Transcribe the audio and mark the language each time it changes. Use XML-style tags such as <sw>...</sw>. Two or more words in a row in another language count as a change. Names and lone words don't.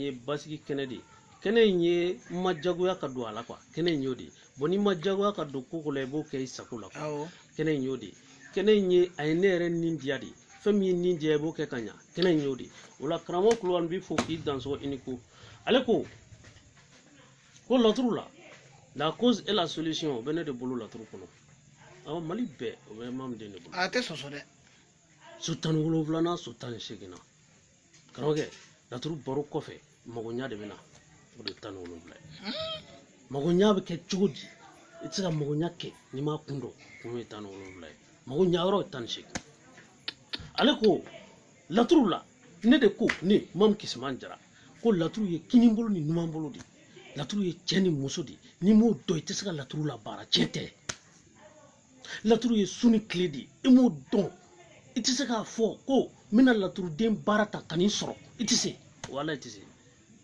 <bm>ye basigi kɛnɛ de kɛnɛ in ye ma jagoya ka don a la kɛnɛ in y'o de bon ni ma jagoya ka don ko la i b'o kɛ i sago la kɛnɛ in y'o de kɛnɛ in ye a ye ne yɛrɛ nin diya de fɛn min ye nin diya i b'o kɛ ka ɲa kɛnɛ in y'o de o la karamɔgɔ Kulubali b'i fo k'i dansogo i ni ko ale ko laturu la</bm> <fr>la cause et la solution</fr> <bm>o bɛ ne de bolo laturu kɔnɔ Mali bɛɛ o bɛ Mamuden de bolo a tɛ sɔsɔ dɛ so 17nan so 18nan karamɔgɔkɛ laturu baro kɔfɛ magoɲa de bɛ na o de 17 ye magoɲa bɛ kɛ cogo di i tɛ se ka magoɲa kɛ n'i ma kun dɔn kun ye 17 ye magoɲa yɔrɔ ye 18 ale ko laturu la ne de ko ne Mamu Kisiman Jara ko laturu ye kinibolo ni numanbolo de laturu ye cɛ ni muso de n'i m'o dɔn i tɛ se ka laturu la baara tiɲɛ tɛ laturu ye su ni tile de i m'o dɔn i tɛ se k'a fɔ ko n bɛna laturuden baara ta ka n'i sɔrɔ i tɛ se wala i tɛ se</bm>